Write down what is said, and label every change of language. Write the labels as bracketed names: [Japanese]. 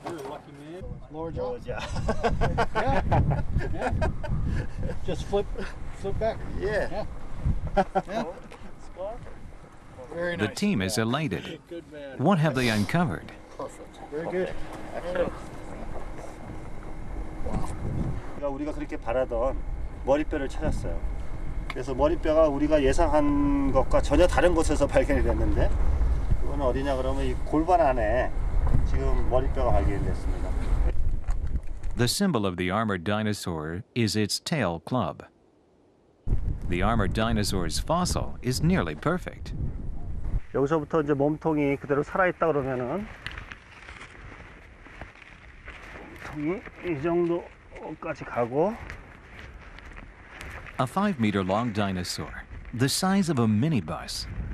[English] You're a lucky man. Lower jaw. Yeah. Just flip back. Yeah. Very The nice. team is elated. Good man. What have they uncovered? Perfect. Very good. [Korean] 우리가 그렇게 바라던 머리뼈를 찾았어요. 그래서 머리뼈가 우리가 예상한 것과 전혀 다른 곳에서 발견이 됐는데 그거는 어디냐 그러면 이 골반 안에 지금 머리뼈가 발견됐습니다. [English] The symbol of the armored dinosaur is its tail club. The armored dinosaur's fossil is nearly perfect. [Korean] 여기서부터 이제 몸통이 그대로 살아있다 그러면은 몸통이 이 정도까지 가고 [English] A 5-meter-long dinosaur, the size of a minibus.